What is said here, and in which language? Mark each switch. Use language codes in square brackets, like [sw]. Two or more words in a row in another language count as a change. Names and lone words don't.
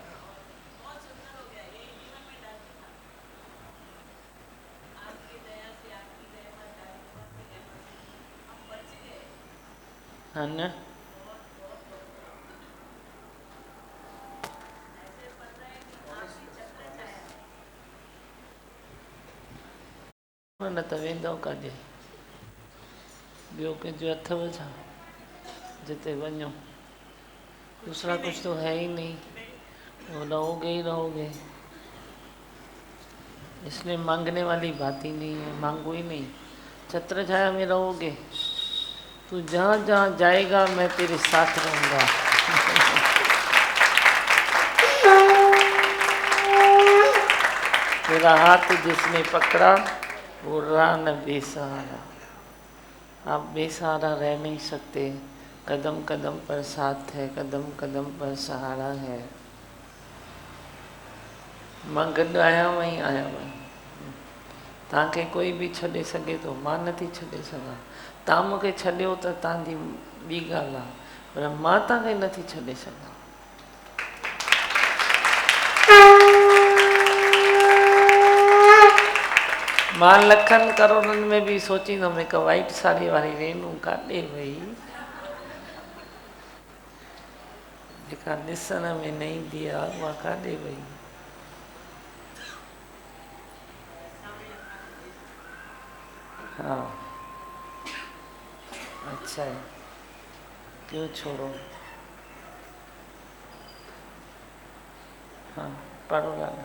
[sd] हाँ ने न त वेंदव काॾे ॿियो कंहिंजो अथव छा जिते वञो [hi] दूसरा कुछ तो है ही नहीं, वो रहोगे ही रहोगे, इसलिए मांगने वाली बात ही नहीं है, मांगो ही नहीं, छत्र छाया में रहोगे। तू जहाँ जहाँ जाएगा मैं तेरे साथ रहूँगा। तेरा हाथ जिसने पकड़ा वो रहा न बेसहारा। आप बेसहारा रह नहीं सकते, कदम कदम पर साथ है, कदम कदम पर सहारा है। [sd] मां गॾु आहियां वई आहियां वई, तव्हांखे कोई बि छॾे सघे थो, मां नथी छॾे सघां। तव्हां मूंखे छॾियो त तव्हांजी ॿी ॻाल्हि आहे, पर मां तव्हांखे नथी छॾे सघां। मां लखनि करोड़नि में बि सोचींदुमि हिकु वाइट साड़ी वारी रेनू काॾे वई, जेका ॾिसण में न ईंदी आहे उहा काॾे वई। [hi] हाँ अच्छा है, क्यों छोड़ो। हाँ पढ़ो लाला।